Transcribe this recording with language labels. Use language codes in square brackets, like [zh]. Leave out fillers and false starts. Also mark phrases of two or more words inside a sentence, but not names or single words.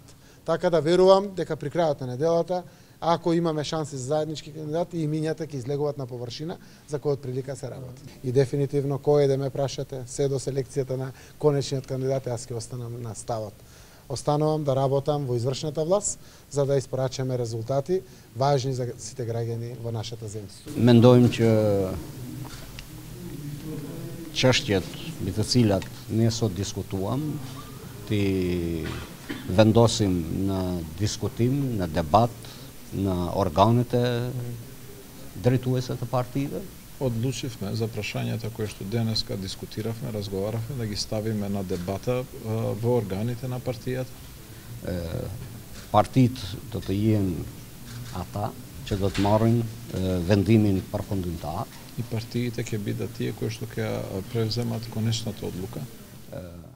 [mk] Така да верувам дека при крајот на неделата, ако имаме шанси за заеднички кандидати, имињата ќе излегуваат на површина за кој од прилика се работи. И дефинитивно кој да ме прашате, се до селекцијата на конечниот кандидат, јас ќе останам на ставот. Останувам да работам во извршната власт за да испорачаме резултати важни за сите граѓани во нашата земја. [sq] Mendojmë që çështjet mbi të cilat ne sot diskutuam, ti vendosim në diskutim, në debat, në organet e drejtuese të partive. [mk] Одлучивме за прашањата кои што денеска дискутиравме, разговаравме, да ги ставиме на дебата во органите на партијата. [sq] Partitë do të jenë ata që do të marrin vendimin përfundimtar. [mk] И партиите ќе бидат тие кои што ќе превземат конечната одлука.